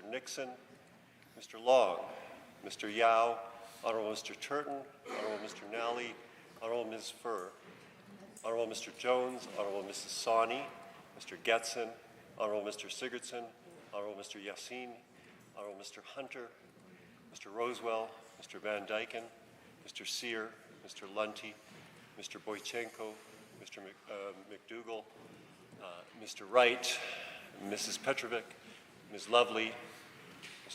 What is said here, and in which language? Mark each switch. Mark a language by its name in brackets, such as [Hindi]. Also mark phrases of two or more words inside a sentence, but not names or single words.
[English] Nixon, Mr. Long, Mr. Yao, Honourable Mr. Turton, Honourable Mr. Nally, Honourable Ms. Furr, Honourable Mr. Jones, Honourable Mrs. Sawney, Mr. Getson, Honourable Mr. Sigurdsson, Honourable Mr. Yassin, Honourable Mr. Hunter, Mr. Rosewell, Mr. Van Dyken, Mr. Sear, Mr. Lunty, Mr. Boychenko, Mr. McDougall, Mr. Wright, Mrs. Petrovic, Ms. Lovely, Mr.